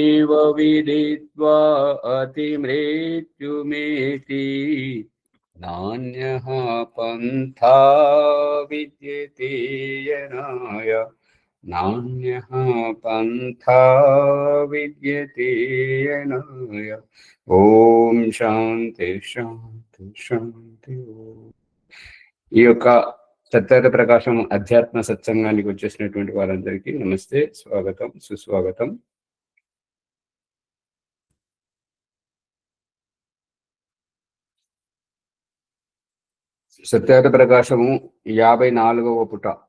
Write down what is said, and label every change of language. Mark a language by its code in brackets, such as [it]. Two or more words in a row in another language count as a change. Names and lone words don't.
[sa] विदित्वा अतिमृत्युमेति नान्यः पन्था विद्यते यनाय नान्यः पन्था विद्यते यनाय। ఓం శాంతి శాంతి శాంతి। [te] ఈ యొక్క సత్యత ప్రకాశం అధ్యాత్మ సత్సంగానికి వచ్చేసినటువంటి వారందరికీ నమస్తే, స్వాగతం, సుస్వాగతం। సత్యత ప్రకాశము 54వ పుట।